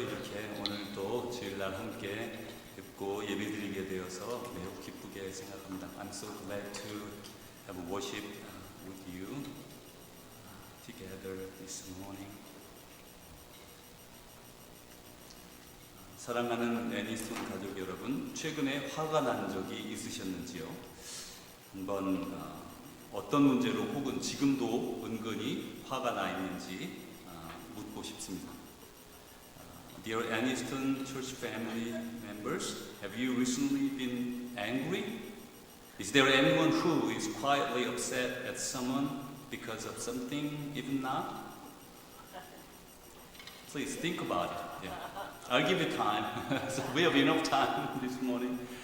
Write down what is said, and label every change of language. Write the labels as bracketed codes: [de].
[ko] 이렇게 오늘 또 주일날 함께 듣고 예배드리게 되어서 매우 기쁘게 생각합니다. [en] I'm so glad to have worship with you together this morning. [ko] 사랑하는 애니스톤 가족 여러분, 최근에 화가 난 적이 있으셨는지요? 한번 어떤 문제로 혹은 지금도 은근히 화가 나 있는지 묻고 싶습니다. [en] Dear Aniston Church family members, have you recently been angry? Is there anyone who is quietly upset at someone because of something, even not? Please think about it. Yeah. I'll give you time. So we have enough time this morning.